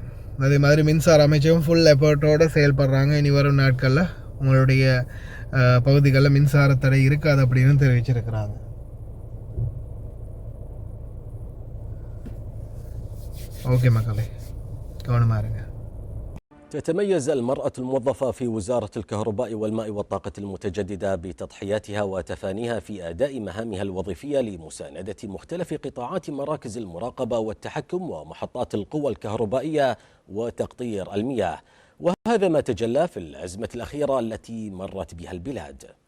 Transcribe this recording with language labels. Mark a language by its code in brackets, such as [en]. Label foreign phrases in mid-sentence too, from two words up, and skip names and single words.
[ta] அதே மாதிரி மின்சார அமைச்சகம் [en] full effort-odu [ta] செயல்படுறாங்க. இனி வரும் நாட்களில் உங்களுடைய பகுதிகளில் மின்சார தடை இருக்காது அப்படின்னு தெரிவிச்சிருக்கிறாங்க. ஓகே மக்களே, கவனமாக இருங்க. [ar] تتميز المرأة الموظفة في وزارة الكهرباء والماء والطاقة المتجددة بتضحياتها وتفانيها في أداء مهامها الوظيفية لمساندة مختلف قطاعات مراكز المراقبة والتحكم ومحطات القوى الكهربائية وتقطير المياه، وهذا ما تجلى في الأزمة الأخيرة التي مرت بها البلاد.